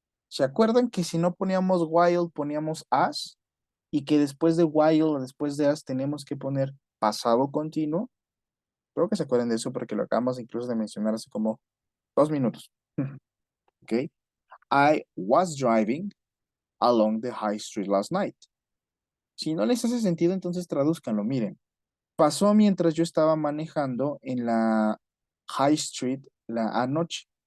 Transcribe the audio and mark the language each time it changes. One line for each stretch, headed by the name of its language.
Spanish: ¿Se acuerdan que si no poníamos while, poníamos as? Y que después de while o después de as tenemos que poner pasado continuo. Creo que se acuerdan de eso porque lo acabamos incluso de mencionar hace como 2 minutos. ¿Ok?
English: I was driving along the high street last night.
Spanish: Si no les hace sentido, entonces tradúzcanlo. Miren, pasó mientras yo estaba manejando en la high street la anoche.